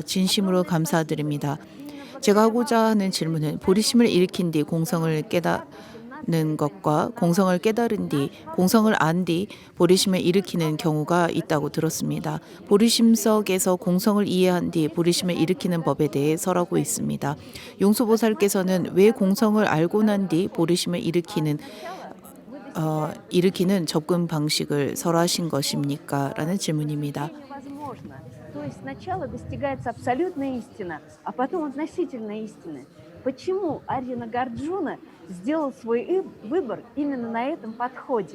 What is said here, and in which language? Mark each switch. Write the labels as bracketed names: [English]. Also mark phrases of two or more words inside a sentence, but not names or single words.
[Korean] 진심으로 감사드립니다. 제가 하고자 하는 질문은 보리심을 일으킨 뒤 공성을 깨닫는 것과 공성을 깨달은 뒤 공성을 안 뒤 보리심을 일으키는 경우가 있다고 들었습니다. 보리심석에서 공성을 이해한 뒤 보리심을 일으키는 법에 대해 설하고 있습니다. 용수보살께서는 왜 공성을 알고 난 뒤 보리심을 일으키는 접근 방식을 설하신 것입니까? 라는 질문입니다. [Russian] То есть сначала достигается абсолютная истина, а потом относительная истина. Почему Арья Нагарджуна сделал свой выбор именно на этом подходе?